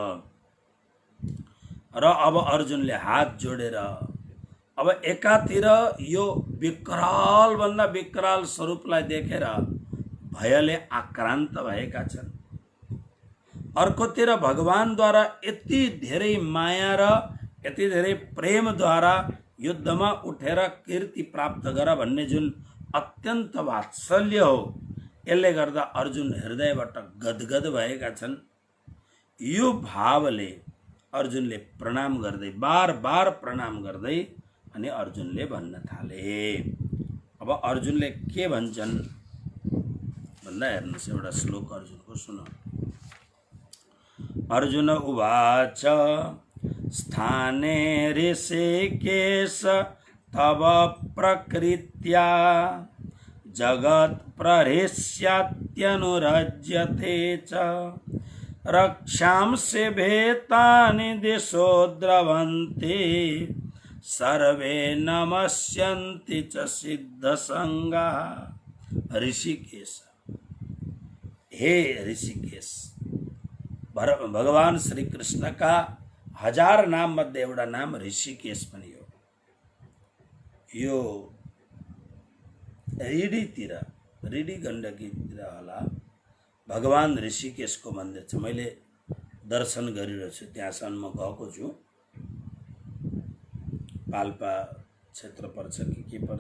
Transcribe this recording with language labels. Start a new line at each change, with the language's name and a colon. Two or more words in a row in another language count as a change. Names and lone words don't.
Nepali: र अब अर्जुनले हात जोडेर अब एकातिर यो विकराल भन्दा विकराल स्वरूपलाई देखेर भयले आक्रान्त भएका छन्, अर्कोतिर भगवानद्वारा यति धेरै माया र यति धेरै प्रेमद्वारा युद्धमा उठेर कीर्ति प्राप्त गर भन्ने जुन अत्यन्त वात्सल्य हो, यसले गर्दा अर्जुन हृदयबाट गदगद भएका छन्। यो भावले अर्जुनले प्रणाम गर्दै, बार बार प्रणाम गर्दै अनि अर्जुनले भन्न थाले। अब अर्जुनले के भन्छन् भन्दा हेर्नुहोस्, एउटा श्लोक अर्जुनको सुनौ।
Sanskrit: अर्जुन उवाच स्थाने ऋषिकेश तव प्रकृत्या जगत् प्रहृष्यत्यनुरज्यते च रक्षांसि भेतानि दिशो द्रवन्ति सर्वे नमस्यन्ति च सिद्धसंगाः।
Nepali: ऋषिकेश, हे ऋषिकेश, भगवान श्री कृष्ण का 1000 नाम मध्ये एउटा नाम ऋषिकेश पनि हो। यो रिडी गण्डकीतिर होला भगवान ऋषिकेशको मन्दिर छ। मैले दर्शन गरिरहेको छु, त्यहाँसम्म म गएको छु। पाल्पा क्षेत्र पर्छ कि के पर्छ।